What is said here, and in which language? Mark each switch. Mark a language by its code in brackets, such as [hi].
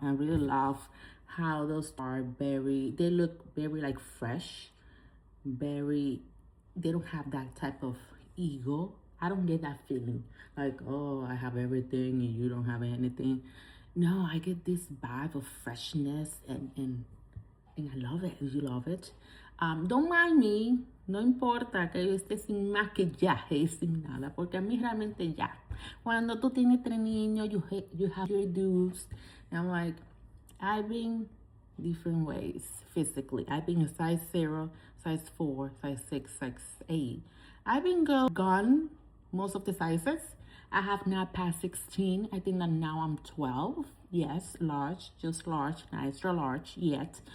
[en] I really love how those are they look very like fresh, they don't have that type of ego. I don't get that feeling like, oh, I have everything and you don't have anything. No, I get this vibe of freshness and I love it. You love it. Don't mind me. [es] No importa que yo esté sin maquillaje y sin nada, porque a mí realmente ya. Cuando tú tienes 3 niños, [en] you have your dues. And I'm like, I've been different ways physically. I've been a size 0, size 4, size 6, size 8. I've been gone most of the sizes. I have not passed 16. I think that now I'm 12. Yes, large, just large, not extra large yet.